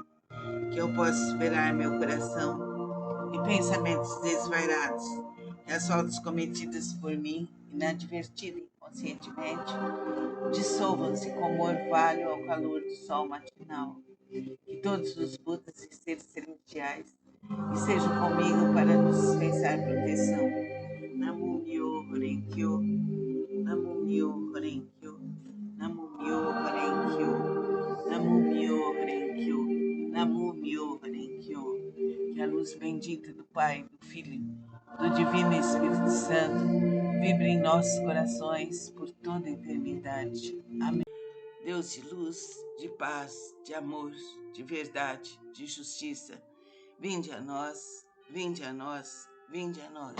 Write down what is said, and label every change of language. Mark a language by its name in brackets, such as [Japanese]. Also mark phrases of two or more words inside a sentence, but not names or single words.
[Portuguese] Que eu possa esperar meu coração e pensamentos desvairados, e as faltas cometidas por mim, inadvertida e inconscientemente, dissolvam-se como orvalho ao calor do sol matinal. Que todos os Budas e seres celestiais estejam comigo para nos dispensar proteção. [Japanese] 南無妙法蓮華経、南無妙法蓮華経、南無妙法蓮華経、南無妙法蓮華経、南無妙法蓮華経. [Portuguese] Que a luz bendita do Pai, do Filho, do Divino Espírito Santo vibre em nossos corações por toda a eternidade. Amém. Deus de luz, de paz, de amor, de verdade, de justiça, vinde a nós, vinde a nós, vinde a nós.